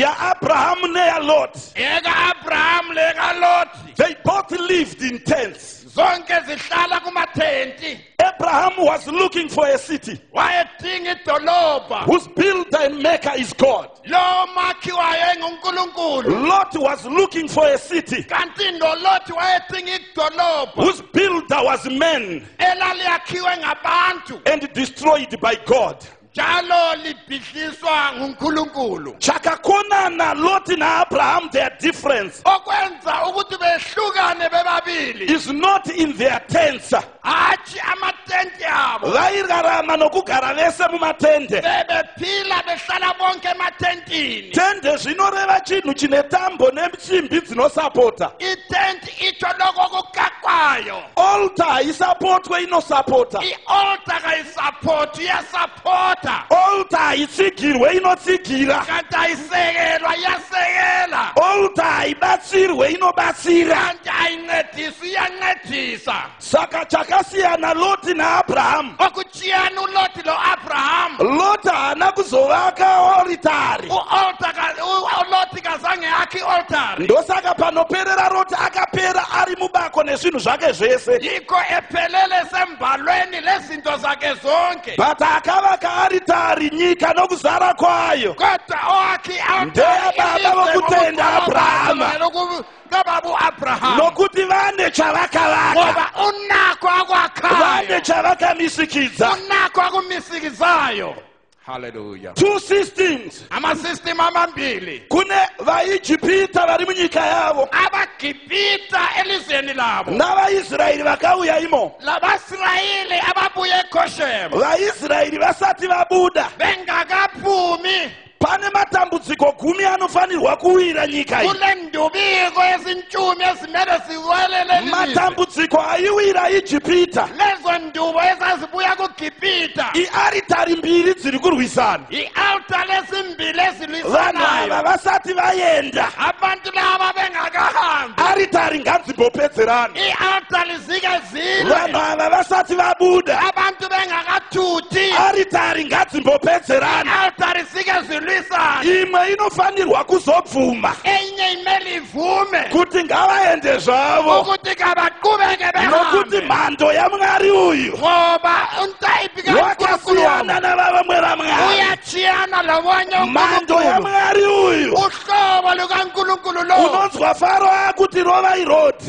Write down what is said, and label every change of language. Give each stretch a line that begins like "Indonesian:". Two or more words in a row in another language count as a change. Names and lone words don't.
Shona: Ya Abraham ne ya Lot.
North Ndebele: Eka Abraham le kaLot.
English: They both lived in tents.
North Ndebele: Zonke zihlala kumathenti.
English: Abraham was looking for a city
North Ndebele: Wayedinga idolobha.
English: whose builder and maker is God.
North Ndebele: Lo makhiwayo enguNkulunkulu.
English: Lot was looking for a city
North Ndebele: Kanti noLothi wayedinga idolobha
English: whose builder was men
North Ndebele: elaliyakhiwe ngabantu
English: and destroyed by God.
North Ndebele: njalo libhidliswa nguNkulunkulu.
Shona: Chakakonana Lot na Abraham,
English: their difference
North Ndebele: Okwenza ukuthi behlukane bebabili
English: is not in their tents.
North Ndebele: hatshi amatenti abo
Shona: Vairarama nokugara vese mumatende.
North Ndebele: bebephila behlala bonke ematentini.
Shona: Tende zvinoreva chinhu chine tambo nesimbi dzinosapota.
North Ndebele: Itenti itsho lokho kukakwayo.
Shona: Altar haisapotwe inosapota.
North Ndebele: I-altar kayisapoti iyasapota
Shona: Altar haitsigirwe inotsigira.
North Ndebele: kanti ayisekelwa iyasekela
Shona: Altar haibatsirwe inobatsira.
North Ndebele: kanti ayincedisi iyancedisa.
Shona: Saka chakasiyana Loti na Abraham.
North Ndebele: Okuchiyana uLoti lo-Abraham
Shona: Lot haana kuzovaka oritari.
North Ndebele: uLoti kazange akhe i-altari.
Shona: Ndosaka panoperera Lot akapera ari mubako nezvinhu zvake zvese.
North Ndebele: Yikho ephelele sembalweni lezinto zakhe zonke.
Shona: But akavaka aritari nyika nokuzara kwayo.
North Ndebele: Kodwa owakhe i-altari
Shona: Ndeya baba vokutenda Abrahama.
North Ndebele: kababu Abraham
Shona: Nokuti vane chavakavaka.
North Ndebele: ngoba unakho
Shona: Vane
North Ndebele: akwakhayo
Shona: chavakamisikidza.
North Ndebele: unakho akumisikizayo. Hallelujah.
English: Two systems.
North Ndebele: Amasystem amambili.
Shona: Kune vaIjipita vari munyika yavo
North Ndebele: Abagibhita elizweni labo.
Shona: navaIsraeri vakauya imo.
North Ndebele: Labasirayeli ababuye eGoshen
Shona: VaIsraeri vasati vabuda,
North Ndebele: bengakaphumi
Shona: pane matambudziko 10 anofanirwa kuwira nyika iyi.
North Ndebele: kule ndubiko ezintshumi ezimele ziwelele lelizwe.
Shona: Matambudziko aiwira Ijipita.
North Ndebele: Lezo ndubo ezazibuya kuGibhita.
Shona: Iaritari mbiri dziri kurwisana.
North Ndebele: I-altar ezimbili
Shona: Vanhu
North Ndebele: ezilwisanayo.
Shona: ava vasati vaenda,
North Ndebele: Abantu laba bengakahambi.
Shona: aritari ngadzimbopedzerana.
North Ndebele: I-altar lizike zile.
Shona: Vanhu ava vasati vabuda,
North Ndebele: Abantu bengakathuthi.
Shona: aritari ngadzimbopedzerana.
North Ndebele: I-altar izike zilwisane.
Shona: Imwe inofanirwa kuzobvuma
North Ndebele: Enye imele ivume
Shona: kuti ngavaende zvavo,
North Ndebele: ukuthi kabaqhubeke
Shona: nokuti
North Ndebele: behambe
Shona: mhando yaMwari uyu
North Ndebele: ngoba untayiphi
Shona: wakasiyana navavamwe vaMwari.
North Ndebele: uyachiyana lobonye
Shona: Mhando
North Ndebele: uNkulunkulu.
Shona: yaMwari uyu
North Ndebele: Uhlobo lukaNkulunkulu lo
Shona: unonzwa Faro akuti rova iroti.